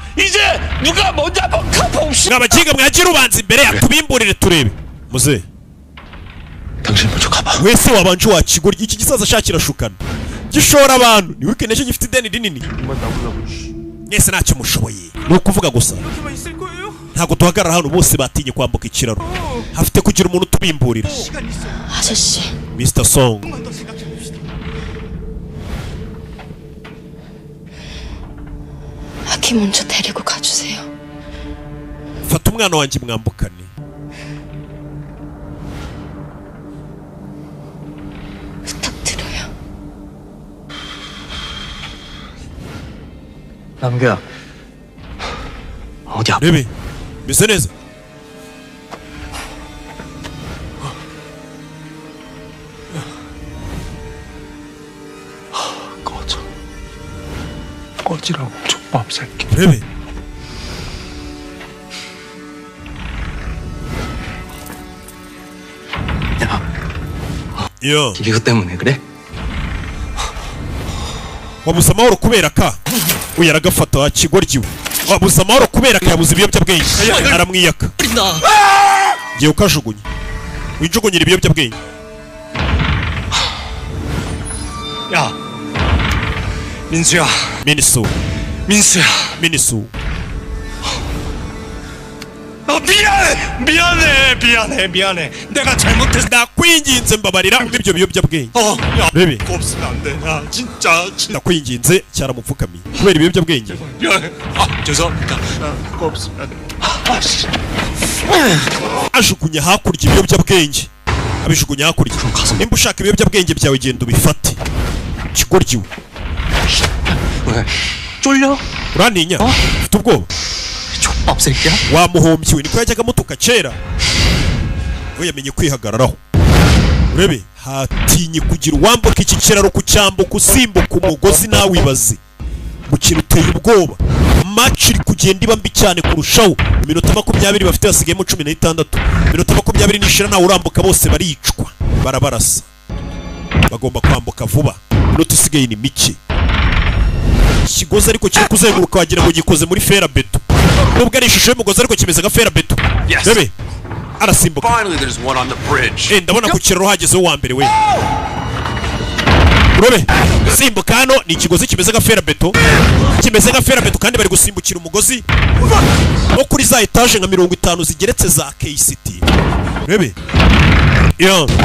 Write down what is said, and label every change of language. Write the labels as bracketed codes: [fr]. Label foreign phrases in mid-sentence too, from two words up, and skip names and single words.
[ko] 이제 누가 먼저 한번 가봅시다. [rw] mwabakinga mwagira ubanza imbere yatubimburire turebe. muze [ko] 당신 먼저 가봐. [rw] wese wabanje wakigorya iki gisaza shakira shukana gishora abantu ni weekend cyo gifite ideni rinini. mwese ntacyo mushoboye ni ukuvuga gusa ntabwo duhagarara hano bose batinye kwambuka ikiraro. hafite kugira umuntu utubimburira. [ko] 아저씨, Mr. Song 아기 먼저 데리고 가주세요. [rw] fata umwana wanjye mwambukane. [ko] 부탁드려요. 남규야, 어디 아파? [rw] rebe meze neza. [ko] 꺼져. 꺼지라고 족밥 새끼. [rw] rebe yo [ko] 이것 때문에 그래? [rw] wabuze amahoro kubera ka uyu aragafata wakigoryiwe. wabuze amahoro kubera ka yabuze ibiyobyabwenge aramwiyaka. ngiye ukajugunya wijugunyira ibiyobyabwenge. [ko] 야, 민수야. minisu 민수야. minisu 미안해. 내가 잘못했어. [rw] ndakwinginze mbabarira ibyo biyobyabwenge. [ko] 야, [rw] rebe [ko] 그거 없으면 안 돼. 야, 진짜. [rw] ndakwinginze cyaramupfukamiye kubera ibiyobyabwenge. [ko] 죄송합니다. 그거 없으면 안 돼. [rw] ajugunya hakurya ibiyobyabwenge. abijugunya hakurya. nimba ushaka ibiyobyabwenge byawe genda ubifate. kigoryiwe. [ko] 왜? 쫄려? [rw] urantinya ufite ubwoba. [ko] 족밥 새끼야? [rw] wamuhombyiwe niko yajyaga amutuka kera. we yamenye kwihagararaho. urebe hatinye kugira uwambuka iki kiraro kucyambuka usimbuka umugozi nawe ibaze. mukino uteye ubwoba. match iri kugenda iba mbi cyane kurushaho. iminota 20 bafite hasigayemo 16. iminota 20 nishira nawe urambuka bose baricwa barabarasa. bagomba kwambuka vuba. iminota isigaye ni mike. ikigozi ariko kiri kuzenguruka wagira ngo gikoze muri fera beto. nubwo ari ishusho y'umugozi ariko kimeze nka fera beto. rebe arasimbuka. [en] Finally, there's one on the bridge. [rw] Ndabona ku kiraro hagezeho wa mbere we. Urebe simbuka hano ni ikigozi kimeze nka ferabeto. Kimeze nka ferabeto kandi bari gusimbukira umugozi wo kuri za etage nka 50 zigeretse za KCT. Urebe. Yo.